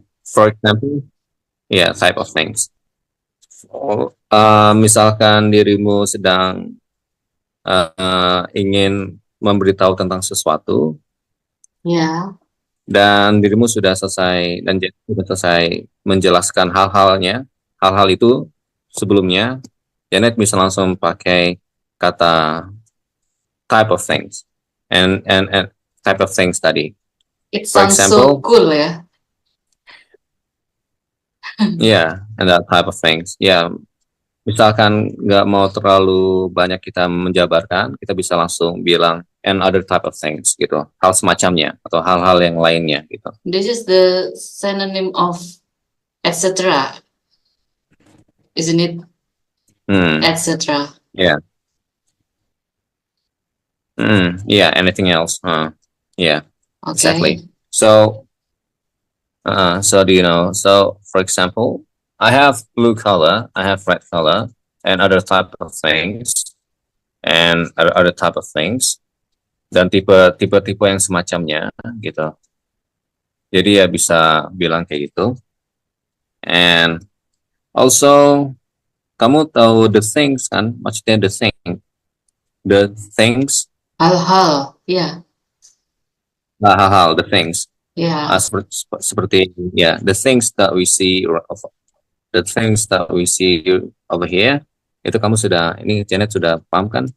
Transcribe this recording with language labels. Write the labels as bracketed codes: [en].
[en] For example, yeah, type of things. [id] Misalkan dirimu sedang ingin memberitahu tentang sesuatu, [en] Yeah. [id] dan dirimu sudah selesai menjelaskan hal-hal itu sebelumnya, Janet bisa langsung pakai kata [en] type of things and type of things [id] tadi. [en] It For sounds example, so cool, ya. yeah, and that type of things. [id] Yeah, misalkan nggak mau terlalu banyak kita menjabarkan, kita bisa langsung bilang [en] and other type of things [id] gitu, hal semacamnya atau hal-hal yang lainnya gitu. [en] This is the synonym of etc. Isn't it? Etc. Yeah. Yeah. Anything else? Yeah. Okay. Exactly. So do you know? So, for example, I have blue color, I have red color, and other type of things, and other type of things, [id] dan tipe yang semacamnya gitu. Jadi ya bisa bilang kayak gitu. [en] And also, [id] kamu tahu the things kan? Maksudnya the things. Hal-hal. Yeah. Hal-hal, the things. [en] Yeah. [id] Seperti ya, [en] the things that we see, the things that we see over here. [id] Itu kamu sudah, ini Janet sudah paham kan?